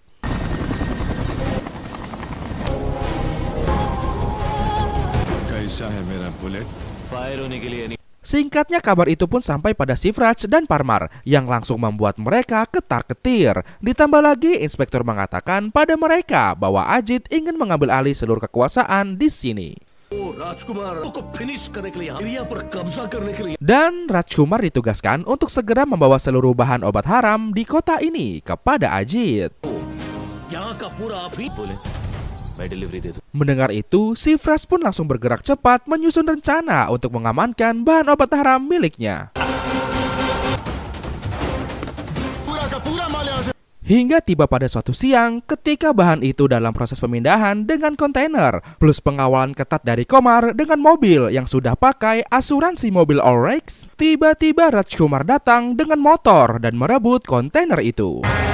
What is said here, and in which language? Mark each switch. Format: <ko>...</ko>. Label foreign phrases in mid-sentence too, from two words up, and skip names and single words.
<id>Singkatnya kabar itu pun sampai pada Shivraj dan Parmar yang langsung membuat mereka ketar-ketir. Ditambah lagi inspektur mengatakan pada mereka bahwa Ajit ingin mengambil alih seluruh kekuasaan di sini.</id> <hi>वो राजकुमार को फिनिश करने के लिए एरिया पर कब्जा करने के लिए</hi> <id>Dan Rajkumar ditugaskan untuk segera membawa seluruh bahan obat haram di kota ini kepada Ajit.</id> <hi>यहाँ का पूरा अभी बोले मैं डिलीवरी दे दूं.</hi> <id>Mendengar itu, si Fresh pun langsung bergerak cepat menyusun rencana untuk mengamankan bahan obat haram miliknya. Hingga tiba pada suatu siang ketika bahan itu dalam proses pemindahan dengan kontainer plus pengawalan ketat dari Komar dengan mobil yang sudah pakai asuransi mobil Allrex, tiba-tiba Rajkumar datang dengan motor dan merebut kontainer itu.</id>